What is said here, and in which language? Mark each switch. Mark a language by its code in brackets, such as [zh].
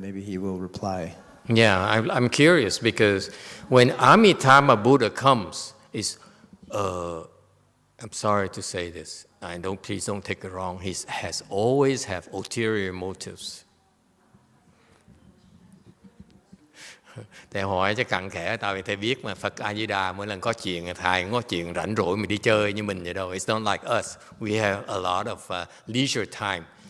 [en] Maybe he will reply. Yeah, I'm curious because when Amitabha Buddha comes, I'm sorry to say this. Please don't take it wrong. He has always have ulterior motives. [vi] Thầy hỏi cho cặn kẽ, tại vì thầy biết mà Phật A Di Đà mỗi lần có chuyện, thầy không có chuyện rảnh rỗi mà đi chơi như mình vậy đâu. [en] It's not like us. We have a lot of leisure time.